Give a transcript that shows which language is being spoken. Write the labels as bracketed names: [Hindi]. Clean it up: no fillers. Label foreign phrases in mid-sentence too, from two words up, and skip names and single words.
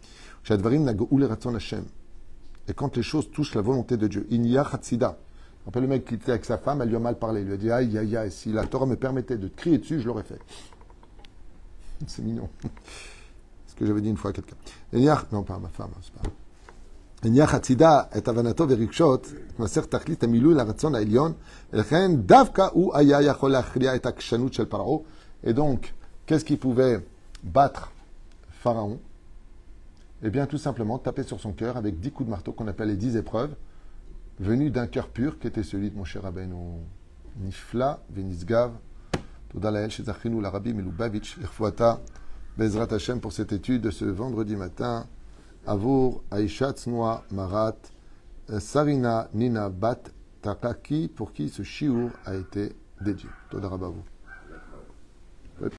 [French] Et quand les choses touchent la volonté de Dieu, il y a Hatzida. Rappelle le mec qui était avec sa femme, elle lui a mal parlé. Il lui a dit, aïe, aïe, aïe, si la Torah me permettait de te crier dessus, je l'aurais fait. C'est mignon. Ce que j'avais dit une fois à quelqu'un. Non, pas à ma femme, c'est pas. [Hebrew] הניח הצידה את הבנתו ורגשות, מסר תכלית המילוי לרצון העליון, ולכן דווקא הוא היה יכול להכריע את העקשנות של פרעה. [French] Et donc, qu'est-ce qui pouvait battre Pharaon? Eh bien, tout simplement, taper sur son cœur avec 10 coups de marteau qu'on appelle les 10 épreuves, venues d'un cœur pur qui était celui de Moshe Rabbeinu. [Hebrew] נפלא ונשגב. תודה לאל שזכינו לרבי מליובאוויטש, רפואתה, בעזרת השם [French] pour cette étude de ce vendredi matin. [Hebrew] עבור האשה הצנועה מרת Sarina Nina בת Takaki, [French] pour qui ce shiur a été dédié. [Hebrew] תודה רבה vous.